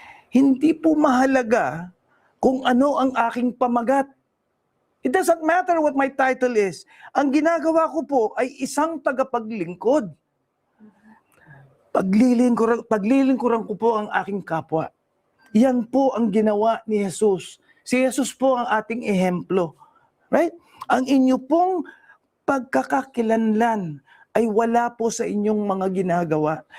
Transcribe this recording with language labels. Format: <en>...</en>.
<tl>Hindi po mahalaga kung ano ang aking pamagat.</tl> <en>It doesn't matter what my title is.</en> <tl>Ang ginagawa ko po ay isang tagapaglingkod. Paglilingkuran ko po ang aking kapwa. Yan po ang ginawa ni Jesus. Si Jesus po ang ating ehemplo. Right? Ang inyo pong pagkakakilanlan ay wala po sa inyong mga ginagawa.</tl>